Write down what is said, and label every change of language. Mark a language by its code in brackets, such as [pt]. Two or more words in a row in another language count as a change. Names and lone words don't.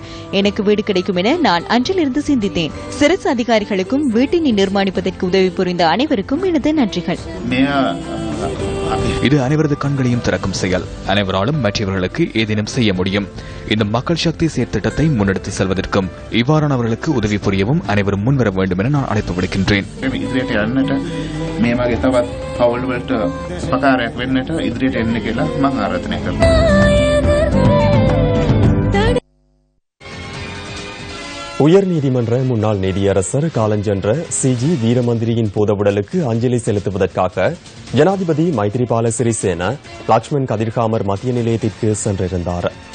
[ta] எனக்கு வீடு கிடைக்கும் என நான் அன்றிலிருந்து சிந்தித்தேன். சிறுசு அதிகாரிகளுக்கும் வீட்டினை நிர்மாணிப்பதற்கு உதவி புரிந்த அனைவருக்கும் எனது நன்றிகள். இது அனைவரது கண்களையும் திறக்கும் செயல். அனைவராலும் மற்றவர்களுக்கு ஏதேனும் செய்ய முடியும். இந்த மக்கள் சக்தி செயற்திட்டத்தை முன்னெடுத்து செல்வதற்கும் இவ்வாறானவர்களுக்கு உதவி புரியவும் அனைவரும் முன்வர வேண்டும் என நான் அழைப்பு விடுக்கின்றேன். [si] මේ වගේ තවත් පවුල් වලට උපකාරයක් වෙන්නට ඉදිරියට එන්න කියලා මම ආරාධනා කරනවා. [ta] உயர்நீதிமன்ற முன்னாள் நீதியரசர் காலஞ்சென்ற சிஜி வீரமந்திரியின் பூதவுடலுக்கு அஞ்சலி செலுத்துவதற்காக ஜனாதிபதி மைத்ரிபால சிறிசேன லக்ஷ்மண் கதிர்காமர் மத்திய நிலையத்திற்கு சென்றிருந்தார்.